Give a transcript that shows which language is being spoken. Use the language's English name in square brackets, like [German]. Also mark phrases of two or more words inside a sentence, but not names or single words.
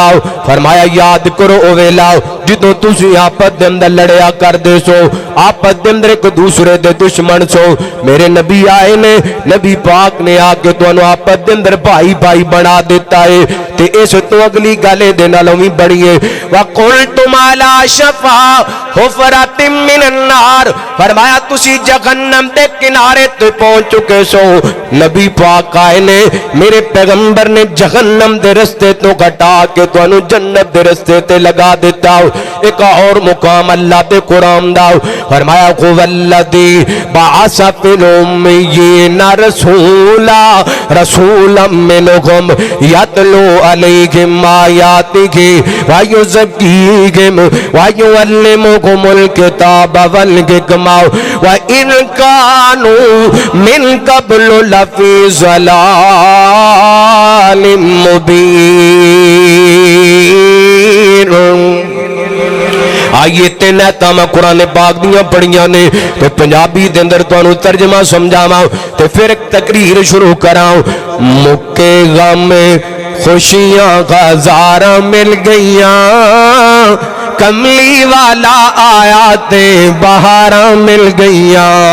[Punjabi] فرمایا یاد کرو او ویلا جدوں تسیں آپس دے اندر لڑیا کردے سو، آپس دے اندر ایک دوسرے دے دشمن سو. میرے نبی آئے نے، نبی پاک نے آ کے تہانوں آپس دے اندر بھائی بھائی بنا دتا ہے. تے اس تو اگلی گل دے نالوں بھی بڑی ہے [Arabic] وكنتم على شفا حفرة من النار. [Punjabi] فرمایا تسی جہنم دے کنارے تے پہنچ چکے سو. نبی پاک آئے نے، میرے پیغمبر نے جہنم دے رستے تو گھٹا کے تہانوں جنت دے رستے تے لگا دتا. ایک اور مقام اللہ دے قرآن دا فرمایا [Arabic] هو الذي بعث في الأميين رسولا رسولا منهم يتلو عليهم آياته ويزكيهم ويعلمهم الكتاب والحكمة وإن كانوا من قبل لفي ضلال مبين. [Punjabi] آئیے تین آیتاں میں قرآن پاک دیاں پڑھیاں نے تو پنجابی دے اندر تہانوں ترجمہ سمجھاواں تے فیر ایک تقریر شروع کراں. مکے غم خوشیاں ہزاراں مل گئیاں، کملی والا آیا تے بہاراں مل گئیاں.